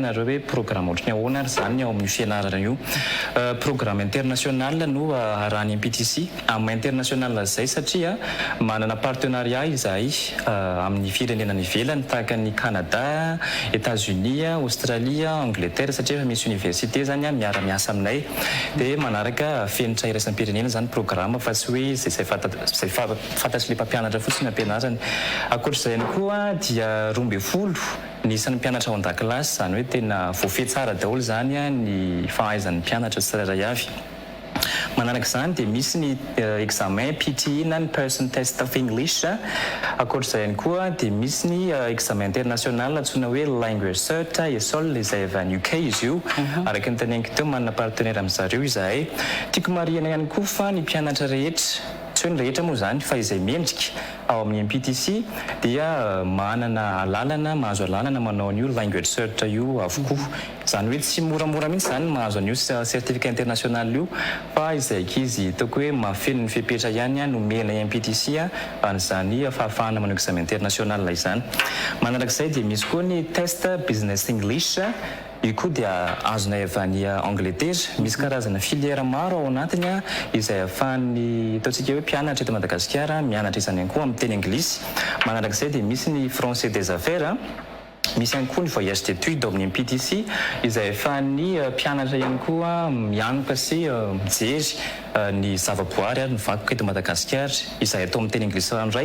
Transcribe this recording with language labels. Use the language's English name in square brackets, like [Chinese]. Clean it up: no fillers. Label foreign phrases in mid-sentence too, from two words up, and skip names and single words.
[Malagasy] hoe programme ohatrany ahoana ary zany ao amin'ny fianarana io [French] programme international [Malagasy] no arahany MPTC amin'ny international zay satria manana partenariat izahay amin'ny firenena ny ivelany tahaka ny Canada, États-Unis, Australie, Angleterre satria efa misy université zany miara-miasa aminay dia manaraka fenitra iraisam-pirenena zany programme fa tsy hoe zay fantatry le mpampianatra fotsiny ampianarany. Ankoatr'izay ihany koa dia 12 ny isan'ny mpianatra ao an-dakilasy zany hoe tena voafehy tsara daholo zany ny fahaizan'ny mpianatra tsirairay avy. Manaraka izany dia misy ny examen PTE na ny [English] person test of English. [Malagasy] Ankoatr'izay ihany koa dia misy ny examen international antsoina hoe [English] language cert ESOL [Malagasy] izay avy any UK izy io. Araka ny taneniko teo manana partenaire amin'izareo izahay. Tiako marihana ihany koa fa ny mpianatra rehetra tsy hoe ny rehetra moa zany fa izay mendrika ao amin'ny MPTC dia manana alalana mahazo alalana manao an'io [English] language cert [Malagasy] io avokoa. Zany hoe tsy moramora mihitsy zany mahazo an'io [French] certificat international [Malagasy] io fa izay ankizy hitako hoe mahafeno ny fepetra ihany nomena MPTC an'izany fahafahana manao [French] examen international [Malagasy] izany. Manarak'izay dia misy koa ny [English] test business English. [Malagasy] Io koa dia azonay avy any Angleterre. Misy karazana filière maro ao anatiny izay ahafahan'ny ataontsika hoe mpianatra eto Madagasikara mianatra izany ihany koa amin'ny teny anglisy. Manarak'izay dia misy ny [French] français des affaires. [Malagasy] Misy ihany koa ny [French] voyage d'études [Malagasy] ao amin'ny MPTC izay ahafahan'ny mpianatra ihany koa mianoka sy mijery ny zavaboary ary ny vakoka eto Madagasikara izay atao amin'ny teny anglisy ranoray.